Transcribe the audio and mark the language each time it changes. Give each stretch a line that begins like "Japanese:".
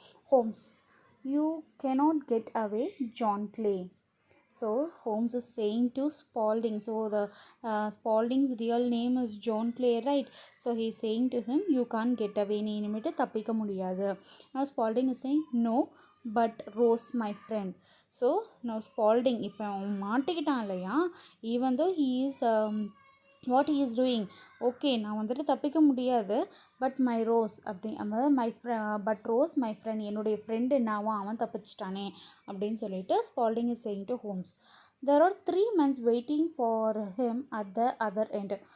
English: Holmes, you cannot get away, John Clay. So Holmes is saying to Spalding. So the Spalding's real name is John Clay, right? So he's saying to him, you can't get away.
Tamil: நீ இனிமேட்டு தப்பிக்க முடியாது.
English: Now Spalding is saying, no, but Rose, my friend.
Tamil: So now Spalding, இப்போ அவன் மாட்டிக்கிட்டான் இல்லையா,
English: even though he is what he is doing,
Tamil: okay நான் வந்துட்டு தப்பிக்க முடியாது, பட் மை ரோஸ் அப்படி பட் ரோஸ் மை ஃப்ரெண்ட், என்னுடைய ஃப்ரெண்டு என்னாவும் அவன் தப்பிச்சிட்டானே அப்படின்னு சொல்லிட்டு
English: Spalding is saying to Holmes. There are 3 men waiting for him at the other end.